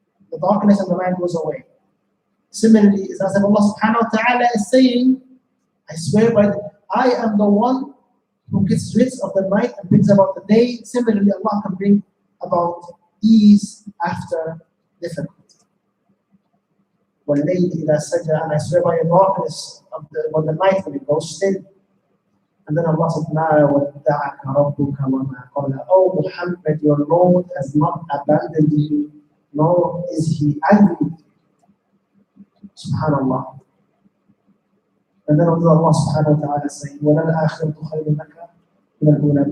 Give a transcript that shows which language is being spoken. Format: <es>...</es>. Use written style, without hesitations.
<en>The darkness of the night goes away. Similarly, it's as if Allah subhanahu wa ta'ala is saying, I swear by I am the one who gets rid of the night and brings about the day. Similarly, Allah can bring about ease after difficulty.</en> <ar>وَاللَّيْلِ إِذَا سَجَى,</ar> <en>and I swear by the darkness of the night when it goes still. And then Allah said,</en> <ar>مَا وَدَّعَكَ رَبُّكَ وَمَا قَلَى.</ar> <en>Oh Muhammad, your Lord has not abandoned you, nor is He angry with you. Subhanallah. And then Allah subhanahu wa ta'ala saying,</en> <ar>وَلَلْآخِرَةُ خَيْرٌ لَكَ مِنَ الْأُولَى.</ar>